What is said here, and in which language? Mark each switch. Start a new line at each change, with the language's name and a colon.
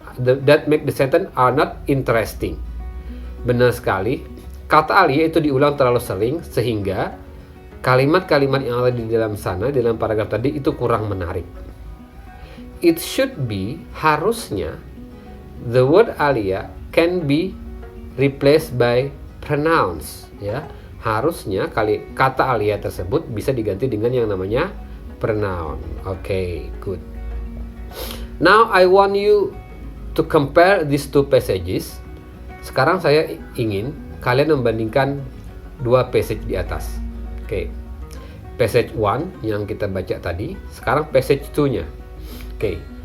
English: That make the sentence are not interesting.
Indonesian: Benar sekali, kata Alia itu diulang terlalu sering sehingga kalimat-kalimat yang ada di dalam sana, di dalam paragraf tadi itu kurang menarik.
English: It should be,
Indonesian: harusnya,
English: the word Alia can be replaced by pronouns, ya.
Indonesian: Harusnya kata Alia tersebut bisa diganti dengan yang namanya pronoun.
English: Okay, good. Now I want you to compare these two passages.
Indonesian: Sekarang saya ingin kalian membandingkan dua passage di atas. Okay. Passage 1 yang kita baca tadi, sekarang passage 2-nya. Okay.